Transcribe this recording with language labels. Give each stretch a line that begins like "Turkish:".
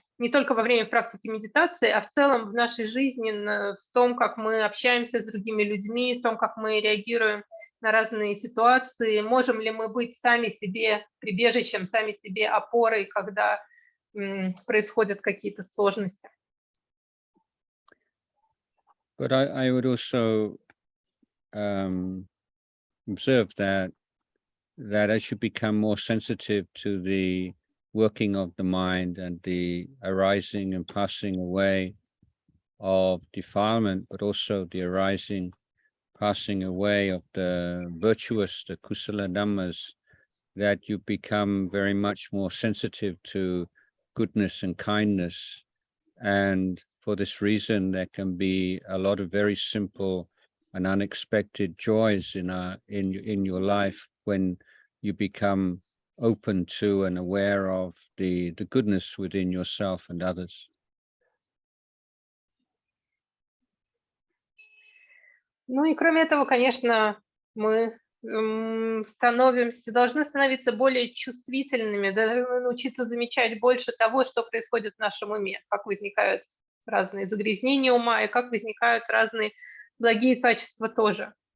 Russian: только во время практики медитации, а в целом в нашей жизни, в том, как мы общаемся с другими людьми, в том, как мы реагируем на разные ситуации, можем ли мы быть сами себе прибежищем, сами себе опорой, когда происходят какие-то сложности.
English: But I would also observe that as you become more sensitive to the working of the mind and the arising and passing away of defilement, but also the arising, passing away of the virtuous, the kusala dhammas, that you become very much more sensitive to goodness and kindness. And for this reason, there can be a lot of very simple and unexpected joys in your life when you become open to and aware of the goodness within yourself and others.
Russian: Ну и кроме этого, конечно, мы должны становиться более чувствительными, должны научиться замечать больше того, что происходит в нашем уме, как возникают разные загрязнения ума и как возникают разные благие качества тоже.